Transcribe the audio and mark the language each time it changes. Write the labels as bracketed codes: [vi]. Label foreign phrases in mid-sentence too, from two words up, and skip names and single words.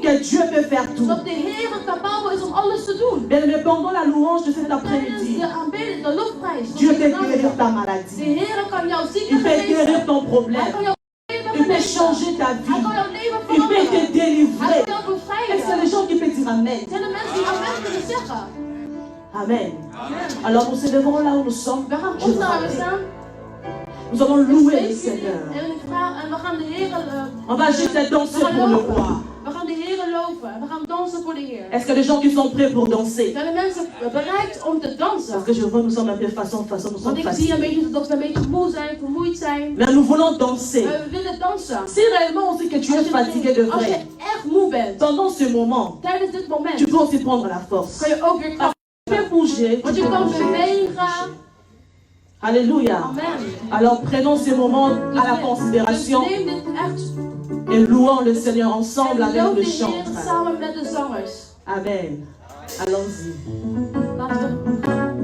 [fr] que Dieu peut faire tout. [nl] Dat de Heer capabel is om alles te doen. [fr] Bien, mais pendant la louange de cet [nl] Tijdens [fr] après-midi, [nl] de aanbidding, de lofprijs. [fr] Dieu peut guérir ta [nl] De [fr] maladie. [nl] Heer kan jouw ziekte [fr] Il peut guérir [nl] genezen. [fr] ton [nl] Hij [fr] problème. [nl] kan jouw leven [fr] Il peut [nl] genezen. [fr] changer ta [nl] Hij [fr] vie. [nl] kan jouw leven [fr] Il peut te [nl] veranderen. Hij [fr] délivrer. [nl] kan jou [fr] Est-ce que les [nl] bevrijden. [fr] gens qui peuvent dire Amen? [nl] Zijn er mensen die amen kunnen zeggen? Amen. [fr] Alors nous célébrons là où nous sommes. [nl] We gaan [fr] Je [nl] opstaan, we [fr] vous [nl] staan. [fr] Nous allons louer le Seigneur. [nl] En we gaan de Heer [fr] On va juste danser pour le roi. [nl] We gaan de Heer loven. We gaan dansen voor de Heer. [fr] Est-ce que les gens qui sont prêts pour danser? [nl] Zijn de mensen bereid om te dansen? [fr] Parce que je vois nous sommes un peu façon, nous sommes [nl] Want ik zie een [fr] fatigués. [nl] beetje dat we een beetje moe zijn, vermoeid zijn. [fr] Mais nous voulons danser. [nl] Maar we willen dansen. [fr] Si réellement on sait que tu es fatigué de [nl] Als je [fr] vrai, [nl] echt moe bent, [fr] pendant ce moment, [nl] tijdens dit moment, [fr] tu peux aussi prendre la force. [nl] kan je ook weer kracht. [fr] Tu peux bouger. [nl] Want je kan bewegen. [fr] Alléluia. Amen. Alors prenons ce moment à la [nl] Dus [fr] considération [nl] neem dit echt [fr] et louons le Seigneur ensemble [nl] en [fr] avec [nl] loof [fr] le [nl] de Heer [fr] chantre. [nl] samen met de zangers. [fr] Amen. Allons-y. [nl] Laten we